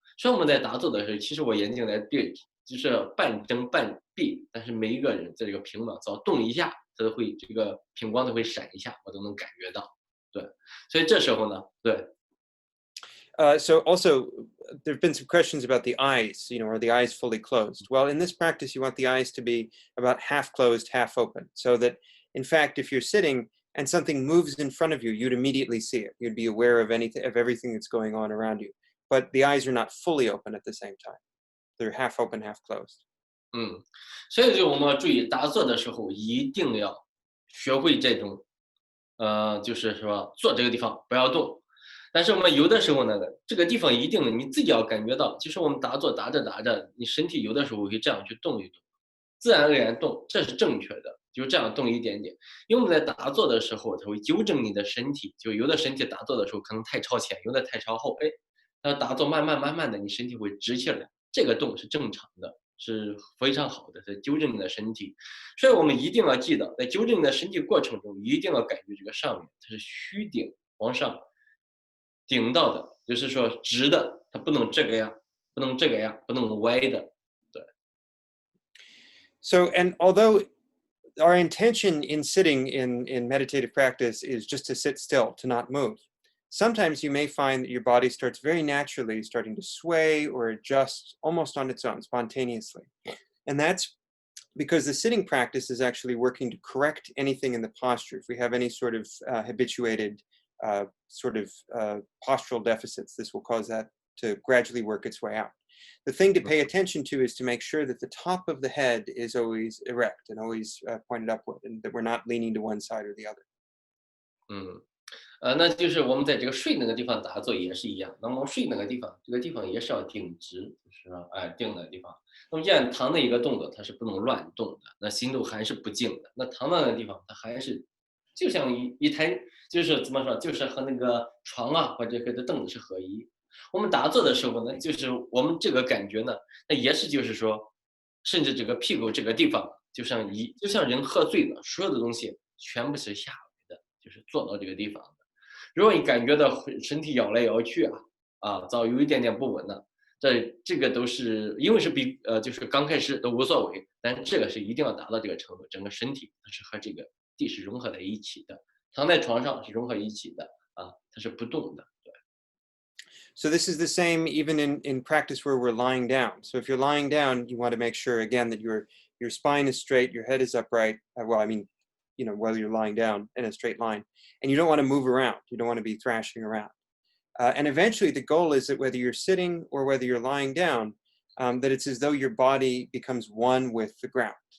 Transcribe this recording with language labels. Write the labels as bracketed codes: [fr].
[zh] 所以我们在打坐的时候，其实我眼睛在闭，就是半睁半闭，但是每一个人在这个屏幕只要动一下。它会这个屏光都会闪一下，我都能感觉到。对，所以这时候呢，对。 [en] So also, there have been some questions about the eyes, are the eyes fully closed? Well, in this practice, you want the eyes to be about half closed, half open, so that, in fact, if you're sitting and something moves in front of you, you'd immediately see it. You'd be aware of everything that's going on around you. But the eyes are not fully open at the same time. They're half open, half closed. [zh] 所以就我们要注意打坐的时候一定要学会这种，就是说坐这个地方不要动。但是我们有的时候呢，这个地方一定你自己要感觉到，就是我们打坐打着，你身体有的时候会这样去动一动，自然而然动，这是正确的，就这样动一点点。因为我们在打坐的时候，它会纠正你的身体，就有的身体打坐的时候可能太朝前，有的太朝后，那打坐慢慢的，你身体会直起来，这个动是正常的。是非常好的，在纠正你的身体，所以我们一定要记得，在纠正你的身体过程中，一定要感觉这个上面它是虚顶往上顶到的，就是说直的，它不能这个样，不能歪的，对。 [en] So, and although our intention in sitting in meditative practice is just to sit still, to not move, sometimes you may find that your body starts very naturally starting to sway or adjust almost on its own, spontaneously. And that's because the sitting practice is actually working to correct anything in the posture. If we have any sort of habituated postural deficits, this will cause that to gradually work its way out. The thing to pay attention to is to make sure that the top of the head is always erect and always pointed upward, and that we're not leaning to one side or the other. [zh] 那就是我们在这个睡那个地方打坐也是一样。那么睡那个地方，这个地方也是要挺直，就是说，定那个地方。那么这样躺的一个动作，它是不能乱动的，那心都还是不静的。那躺到那个地方，它还是就像一台，就是怎么说，就是和那个床啊或者和这凳子是合一。我们打坐的时候呢，就是我们这个感觉呢，那也是就是说，甚至这个屁股这个地方，就像人喝醉了，所有的东西全部是下来的，就是坐到这个地方。如果你感觉到身体摇来摇去早有一点点不稳了，这个都是因为是就是刚开始都无所谓，但这个是一定要达到这个程度，整个身体它是和这个地是融合在一起的，躺在床上是融合一起的它是不动的。 [en] So this is the same even in practice where we're lying down. So if you're lying down, you want to make sure again that your spine is straight, your head is upright. Well, I mean, while you're lying down in a straight line, and you don't want to move around. You don't want to be thrashing around. And eventually, the goal is that whether you're sitting or whether you're lying down, that it's as though your body becomes one with the ground.